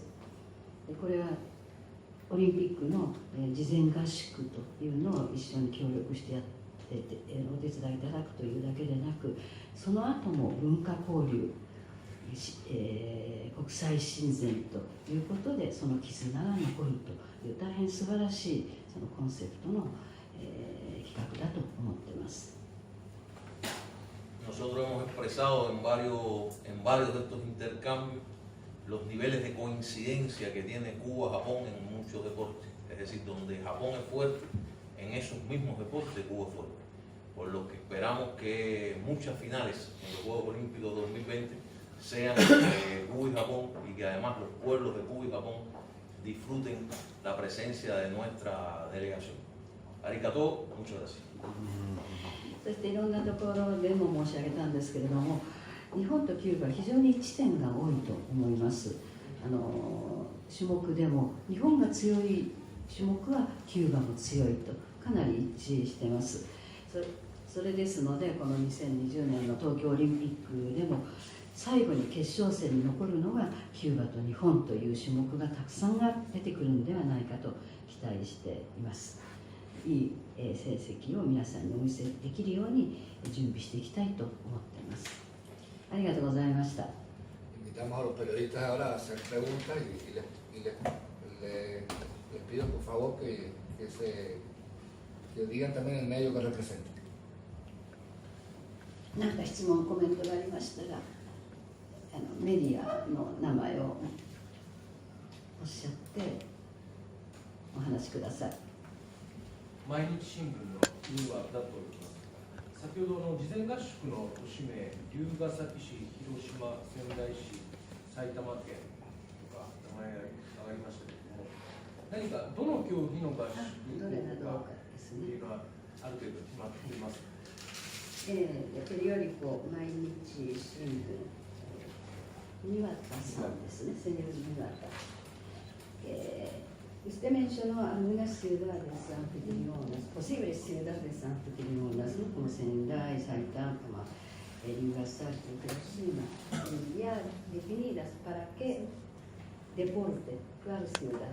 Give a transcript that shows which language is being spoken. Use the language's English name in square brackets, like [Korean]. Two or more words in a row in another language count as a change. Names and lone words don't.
[Japanese] これはオリンピックの事前合宿というのを一緒に協力してやってお手伝いいただくというだけでなく、その後も文化交流、国際親善ということでその絆が残るという大変素晴らしいそのコンセプトの、企画だと思っています。 [Spanish] Nosotros hemos expresado en varios de estos intercambios los niveles de coincidencia que tiene Cuba-Japón en muchos deportes. Es decir, donde Japón es fuerte, en esos mismos deportes Cuba es fuerte. Por lo que esperamos que muchas finales en los Juegos Olímpicos 2020 sean Cuba y Japón, y que además los pueblos de Cuba y Japón disfruten la presencia de nuestra delegación. Arigato, muchas gracias. [Japanese] そしていろんなところでも申し上げたんですけれども、日本とキューバは非常に一致点が多いと思います。種目でも日本が強い種目はキューバも強いとかなり一致しています。それですので、この2020年の東京オリンピックでも最後に決勝戦に残るのがキューバと日本という種目がたくさん出てくるんではないかと期待しています。いい成績を皆さんにお見せできるように準備していきたいと思っています。ありがとうございました。 [Spanish] Invitamos a los periodistas ahora a hacer preguntas y les pido por favor que digan también el medio que representan. [Japanese] 何か質問、コメントがありましたら、メディアの名前をおっしゃってお話しください。毎日新聞のニューアーだと思います。先ほどの事前合宿の都市名、龍ケ崎市、広島、仙台市、埼玉県とか名前が挙がりましたけれども、何かどの競技の合宿とかっていうのはある程度決まっていますか？ペリオリコ毎日新聞、庭田さんですね、セニョル庭田。 [Spanish] Usted mencionó algunas ciudades anfitrionas, posibles ciudades anfitrionas, ¿no? Como Sendai, Saitama, Ryugasaki, Hiroshima, ya definidas para qué deporte, cuál ciudad.